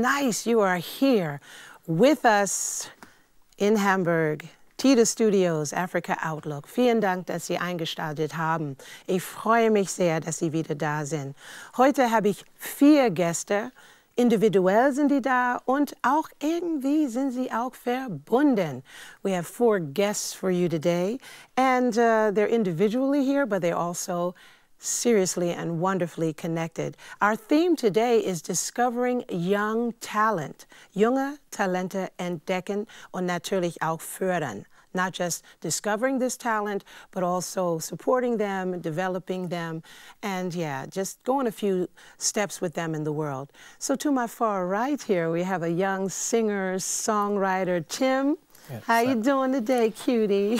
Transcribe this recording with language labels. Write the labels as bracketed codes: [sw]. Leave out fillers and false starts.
[en] Nice you are here with us in Hamburg. [de] Teil Studios, Afrika Outlook. Vielen Dank, dass Sie eingeschaltet haben. Ich freue mich sehr, dass Sie wieder da sind. Heute habe ich 4 Gäste. Individuell sind die da und auch irgendwie sind sie auch verbunden. [en] We have 4 guests for you today, and they're individually here, but they're also seriously and wonderfully connected. Our theme today is discovering young talent. [de] Junge Talente entdecken und natürlich auch fördern. [en] Not just discovering this talent, but also supporting them, developing them, and yeah, just going a few steps with them in the world. So to my far right here, we have a young singer-songwriter, Tim. Yeah, how you doing today, cutie?